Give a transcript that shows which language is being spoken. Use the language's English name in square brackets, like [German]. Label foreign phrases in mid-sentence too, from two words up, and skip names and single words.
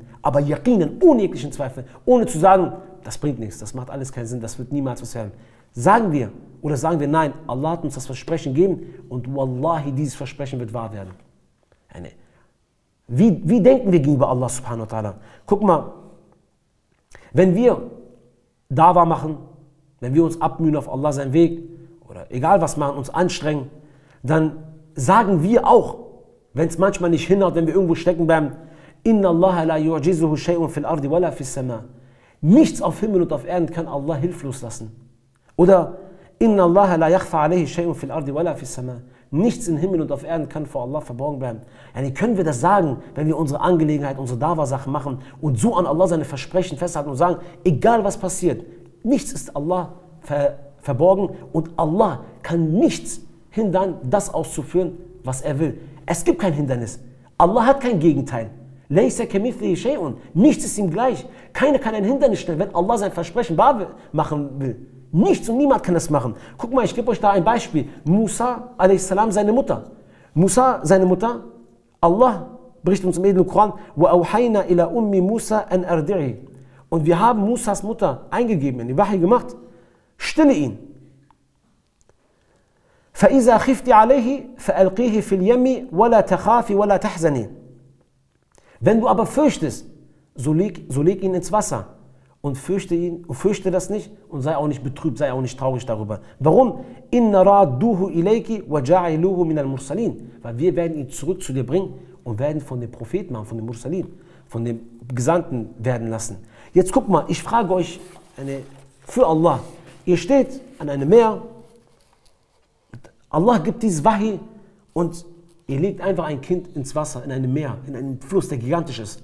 [German] Aber Yaqinen, ohne jeglichen Zweifel, ohne zu sagen, das bringt nichts, das macht alles keinen Sinn, das wird niemals was werden. Sagen wir oder sagen wir, nein, Allah hat uns das Versprechen gegeben und Wallahi, dieses Versprechen wird wahr werden. Wie denken wir gegenüber Allah [Arabic] سبحانه وتعالى? [German] Guck mal, wenn wir Dawa machen, wenn wir uns abmühen auf Allah seinen Weg oder egal was machen, uns anstrengen, dann sagen wir auch, wenn es manchmal nicht hinhaut, wenn wir irgendwo stecken bleiben, [Arabic] إن الله لا يعجزه شيء في الأرض ولا في السماء. [German] Nichts auf Himmel und auf Erden kann Allah hilflos lassen. [Arabic] Oder إن الله لا يخفى عليه شيء في الأرض ولا في السماء. [German] Nichts in Himmel und auf Erden kann vor Allah verborgen bleiben. Yani können wir das sagen, wenn wir unsere Angelegenheit, unsere Dawa-Sachen machen und so an Allah seine Versprechen festhalten und sagen, egal was passiert, nichts ist Allah verborgen und Allah kann nichts hindern, das auszuführen, was er will. Es gibt kein Hindernis. Allah hat kein Gegenteil. [Arabic] ليس كمثله شيء. [German] Nichts ist ihm gleich. Keiner kann ein Hindernis stellen, wenn Allah sein Versprechen wahr machen will. Nichts und niemand kann das machen. Guck mal, ich gebe euch da ein Beispiel. Musa a.s. seine Mutter. Musa, seine Mutter, Allah berichtet uns im edlen Koran, [Arabic] وَأَوْحَيْنَا إِلَى أُمِّ مُوسَى أَنْ أَرْضِعِهِ. [German] Und wir haben Musas Mutter eingegeben, in die Wahi gemacht, stille ihn. [Arabic] فَإِذَا خِفْتِ عَلَيْهِ فَأَلْقِيهِ فِي الْيَمِّ وَلَا تَخَافِ وَلَا تَحْزَنِ. [German] Wenn du aber fürchtest, so leg ihn ins Wasser und fürchte ihn und fürchte das nicht und sei auch nicht betrübt, sei auch nicht traurig darüber. Warum? [Arabic] إنا رادوه إليك وجاعلوه من المرسلين. [German] Weil wir werden ihn zurück zu dir bringen und werden von den Propheten machen, von den Mursalin, von den Gesandten werden lassen. Jetzt guck mal, ich frage euch für Allah. Ihr steht an einem Meer, Allah gibt dieses Wahi und ihr legt einfach ein Kind ins Wasser, in einem Meer, in einen Fluss, der gigantisch ist.